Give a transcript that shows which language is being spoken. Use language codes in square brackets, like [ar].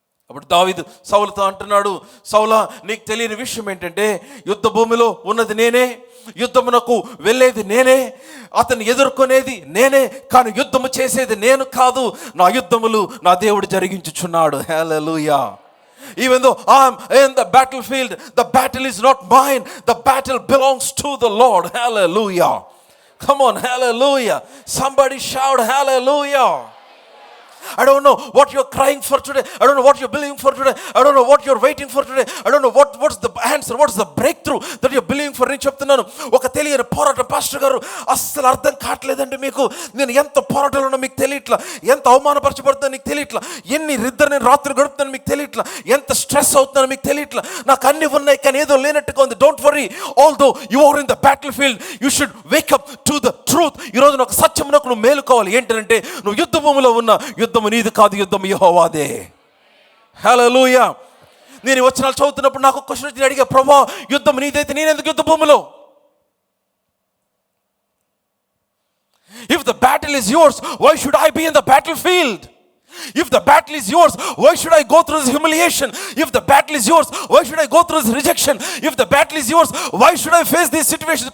[te] అప్పుడు దావీదు సౌలుతో అంటున్నాడు, సౌలా నీకు తెలియని విషయం ఏంటంటే యుద్ధ భూమిలో ఉన్నది నేనే, యుద్ధమునకు వెళ్ళేది నేనే, అతన్ని ఎదుర్కొనేది నేనే, కానీ యుద్ధము చేసేది నేను కాదు. నా యుద్ధములు నా దేవుడు జరిగించుచున్నాడు. హల్లెలూయా. [en] Even though I'm in the battlefield, the battle is not mine. The battle belongs to the Lord. Hallelujah. Come on, hallelujah. Somebody shout hallelujah. I don't know what you're crying for today. I don't know what you're believing for today. I don't know what you're waiting for today. I don't know what's the answer, what's the breakthrough that you're believing for. [te] నేను చెప్తున్నాను, ఒక తెలియని పోరాటం pastor గారు అస్సలు అర్థం కావట్లేదండి. మీకు నేను ఎంత పోరాటంలో ఉన్నా మీకు తెలియట్లా, ఎంత అవమానపరచబడుతుందో నీకు తెలియట్లా, ఎన్ని నిద్ర నేను రాత్రి గడుపుతాను మీకు తెలియట్లా, ఎంత స్ట్రెస్ అవుతున్నానో మీకు తెలియట్లా, నాకు అన్ని ఉన్నాయి కానీ ఏదో లేనట్టుగా ఉంది. [en] Don't worry, although you are in the battle field, you should wake up to the truth. [te] ఈరోజు ఒక సత్యమునకు నువ్వు మేలుకోవాలి. ఏంటంటే నువ్వు యుద్ధ భూమిలో ఉన్న యుద్ధము నీది కాదు, యుద్ధం యెహోవాదే. హల్లెలూయా. నేను వచనాలు చదువుతున్నప్పుడు నాకు ఒక క్వశ్చన్ వచ్చి అడిగా, ప్రభువా యుద్ధం నీదైతే నేనెందుకు యుద్ధ భూమిలో? [en] If the battle is yours, why should I be in the battlefield? If the battle is yours, why should I go through this humiliation? If the battle is yours, why should I go through this rejection? If the battle is yours, why should I face these situations?